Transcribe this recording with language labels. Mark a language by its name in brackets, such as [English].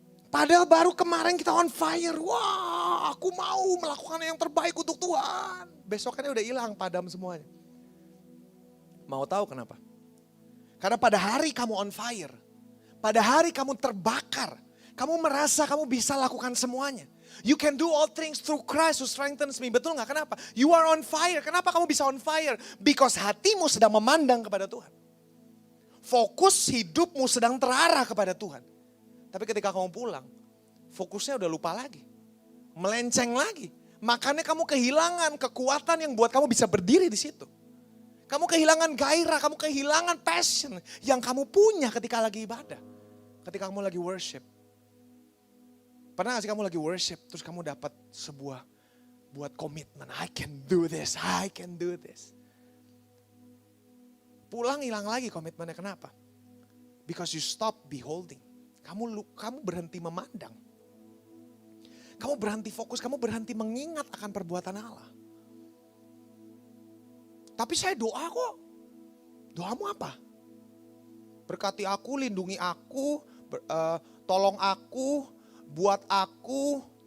[Indonesian] Padahal baru kemarin kita on fire. Wah, aku mau melakukan yang terbaik untuk Tuhan. Besokannya udah hilang, padam semuanya. Mau tahu kenapa? Karena pada hari kamu on fire, pada hari kamu terbakar, kamu merasa kamu bisa lakukan semuanya. [English] You can do all things through Christ who strengthens me. [Indonesian] Betul gak? Kenapa? [English] You are on fire. [Indonesian] Kenapa kamu bisa on fire? Because hatimu sedang memandang kepada Tuhan. Fokus hidupmu sedang terarah kepada Tuhan. Tapi ketika kamu pulang, fokusnya udah lupa lagi. Melenceng lagi. Makanya kamu kehilangan kekuatan yang buat kamu bisa berdiri di situ. Kamu kehilangan gairah, kamu kehilangan passion yang kamu punya ketika lagi ibadah. Ketika kamu lagi worship. Pernah gak sih kamu lagi worship, terus kamu dapat sebuah buat komitmen. [English] I can do this, I can do this. [Indonesian] Pulang hilang lagi komitmennya, kenapa? [English] Because you stop beholding. [Indonesian] Kamu berhenti memandang. Kamu berhenti fokus, kamu berhenti mengingat akan perbuatan Allah. Tapi saya doa kok. Doamu apa? Berkati aku, lindungi aku, tolong aku, buat aku.